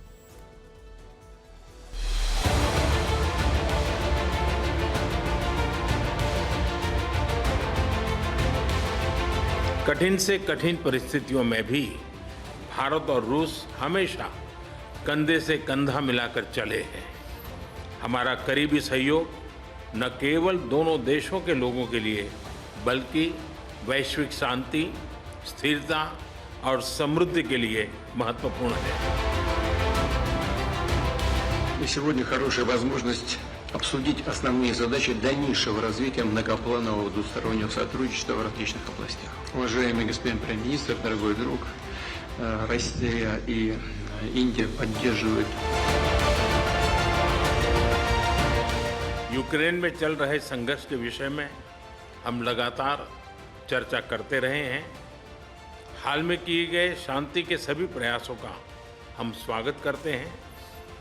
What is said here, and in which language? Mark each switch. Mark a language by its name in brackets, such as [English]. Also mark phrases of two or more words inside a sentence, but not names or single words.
[Hindi] कठिन से कठिन परिस्थितियों में भी भारत और रूस हमेशा कंधे से कंधा मिलाकर चले हैं। हमारा करीबी सहयोग न केवल दोनों देशों के लोगों के लिए, बल्कि वैश्विक शांति, स्थिरता और समृद्धि के लिए महत्वपूर्ण है। [Russian] Сегодня хорошая возможность обсудить основные задачи дальнейшего развития многопланового двустороннего сотрудничества в различных областях. Уважаемый господин премьер-министр, дорогой друг, Россия и Индия поддерживают. [Hindi] यूक्रेन में चल रहे संघर्ष के विषय में हम लगातार चर्चा करते रहे हैं। हाल में किए गए शांति के सभी प्रयासों का हम स्वागत करते हैं।